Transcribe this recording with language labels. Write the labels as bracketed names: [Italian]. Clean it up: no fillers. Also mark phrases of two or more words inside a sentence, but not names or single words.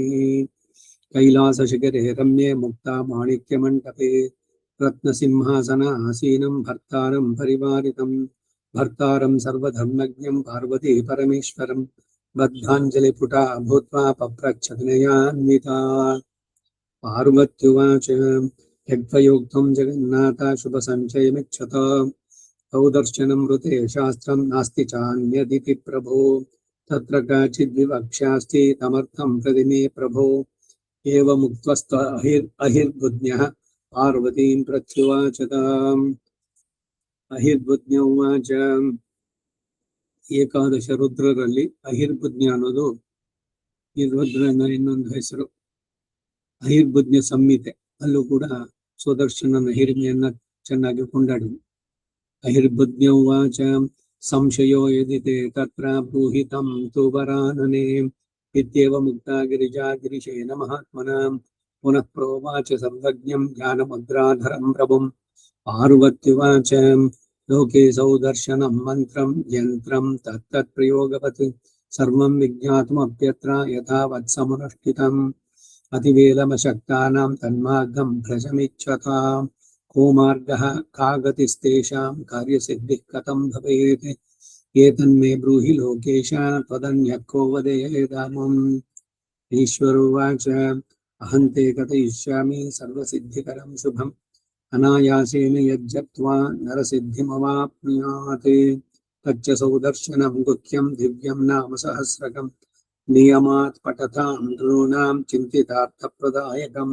[Sanskrit] ಕೈಲಾಸಶಿಖರೆ ರಮ್ಯೆ ಮುಕ್ತಾ ಮಾಣಿಕ್ಯಮಂಟಪೆ ರತ್ನಸಿಂಹಾಸನಾಸೀನಂ ಭರ್ತಾರಂ ಪರಿವಾರಿತಂ ಭರ್ತಾರಂ ಸರ್ವಧರ್ಮಜ್ಞಂ ಪಾರ್ವತಿ ಪರಮೇಶ್ವರಂ ಬದ್ಧಾಂಜಲಿಪುಟಾ ಭೂತ್ವಾ ಪಪ್ರಚ್ಛಗ್ನಯಾನ್ವಿತಾ. ಪಾರ್ವತ್ಯುವಾಚ ಯಜ್ಞಯೋಕ್ತಂ ಜಗನ್ನಾಥ ಶುಭ ಸಂಚಯಮಿಚ್ಛತ ಸೌದರ್ಶನಂ ಋತೆ ಶಾಸ್ತ್ರಂ ನಾಸ್ತಿ ಚಾನ್ಯದಿತಿ ಪ್ರಭೋ ತತ್ರ ಕಾಚಿದ್ವಿವಕ್ಷ್ಯಾಸ್ತಿ ತಮರ್ಥಂ ಪ್ರದಿಮೇ ಪ್ರಭೋ. ಏವಮುಕ್ತಸ್ತ ಅಹಿರ್ಬುದ್ನ್ಯಃ ಪಾರ್ವತೀಂ ಪ್ರತ್ಯುವಾಚ. ಅಹಿರ್ಬುದ್ನ್ಯ ಉವಾಚ. [Kannada] ಏಕಾದಶ ರುದ್ರರಲ್ಲಿ ಅಹಿರ್ಬುದ್ನ್ಯ ಅನ್ನೋದು ಈ ರುದ್ರನ ಇನ್ನೊಂದು ಹೆಸರು. ಅಹಿರ್ಬುದ್ನ್ಯ ಸಂಹಿತೆ ಅಲ್ಲೂ ಕೂಡ ಸುದರ್ಶನನ ಹಿರಿಮೆಯನ್ನ ಚೆನ್ನಾಗಿ ಕೊಂಡಾಡಿದೆ. [Sanskrit] ಅಹಿರ್ಬುದ್ನ್ಯ ಉವಾಚ. ಸಂಶಯೋ ಯದಿತೆ ತತ್ರ ಬ್ರೂಹಿತಂ ತು ವರಾನನೆ ಇತ್ಯೇವ ಮುಕ್ತಾ ಗಿರಿಜಾ ಗಿರಿಶೇನ ಮಹಾತ್ಮನ ಪುನಃ ಪ್ರೋವಾಚ ಸರ್ವಜ್ಞಂ ಜ್ಞಾನಮುದ್ರಾಧರಂ ಪ್ರಭುಂ. ಪಾರ್ವತ್ಯುವಾಚ. ಲೋಕೆ ಸೌದರ್ಶನಂ ಮಂತ್ರಂ ಯಂತ್ರಂ ತತ್ತತ್ ಪ್ರಯೋಗವತ್ ಸರ್ವಂ ವಿಜ್ಞಾತುಮಪ್ಯತ್ರ ಯಥಾವತ್ ಸಮನುಷ್ಠಿತಂ. ಅತಿವೇಲಮಶಕ್ತಾನಾಂ ತನ್ಮಾರ್ಗಂ ಭ್ರಜಮಿಚ್ಛತಾ. ಕೋ ಮಾರ್ಗಃ ಕಾ ಗತಿಸ್ತೇಷಾಂ ಕಾರ್ಯಸಿದ್ಧಿಃ ಕಥಂ ಭವೇತ್. ಏತನ್ಮೇ ಬ್ರೂಹಿ ಲೋಕೇಶ ತ್ವದನ್ಯಃ ಕೋ ವದೇದಾಮಂ. ಈಶ್ವರೋವಾಚ. ಅಹಂತೆ ಕಥಯಿಷ್ಯಾಮಿ ಸರ್ವಸಿದ್ಧಿಕರಂ ಶುಭಂ ಅನಾಯಾಸೇನ ಯಜ್ಜಪ್ತ್ವಾ ನರಸಿದ್ಧಿಮವಾಪ್ನುಯಾತ್. ತಚ್ಚ ಸೌದರ್ಶನಂ ಗುಹ್ಯಂ ದಿವ್ಯಂ ನಾಮ ಸಹಸ್ರಕಂ ನಿಯಮಾತ್ ಪಠತಾಂ ನೃಣಾಂ ಚಿಂತಿತಾರ್ಥಪ್ರದಾಯಕಂ.